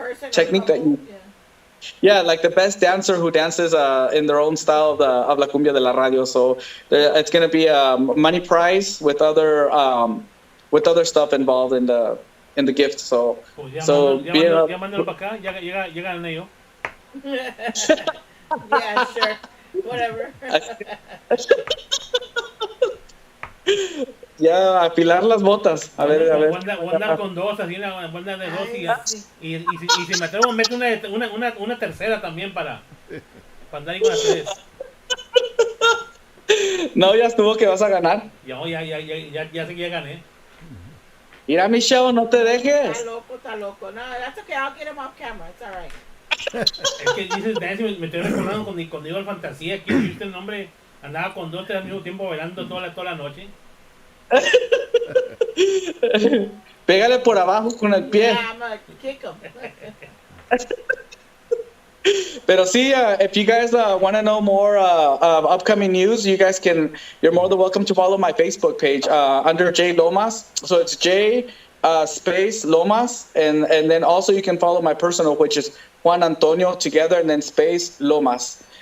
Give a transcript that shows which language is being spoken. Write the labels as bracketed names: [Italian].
[English] Technique that you, like the best dancer who dances in their own style of La Cumbia de la Radio. So it's going to be a money prize with other stuff involved in the gift. So [Spanish] ya mándalo para acá, ya gané yo. [English] Yeah, sure, whatever. [Spanish] Ya, afilar las botas. A ver. Voy a andar con dos, así una banda de dos, y si me atrevo, meto una tercera también para andar ahí con las tres. No, ya estuvo que vas a ganar. Ya sé que ya gané. Mira, Michelle, no te dejes. Está loco. No, [English] that's okay. I'll get him off camera. It's all right. [Spanish] Es que dices dance, me estoy recordando cuando iba al Fantasía, que viste el nombre, andaba con dos, tres al mismo tiempo bailando toda la noche. Pégale por abajo con el pie. [English] Yeah, I'm gonna kick him. [Spanish] Pero sí, [English] if you guys want to know more upcoming news, you're more than welcome to follow my Facebook page under JLomas. So it's J space Lomas, and then also you can follow my personal, which is Juan Antonio together and then space Lomas.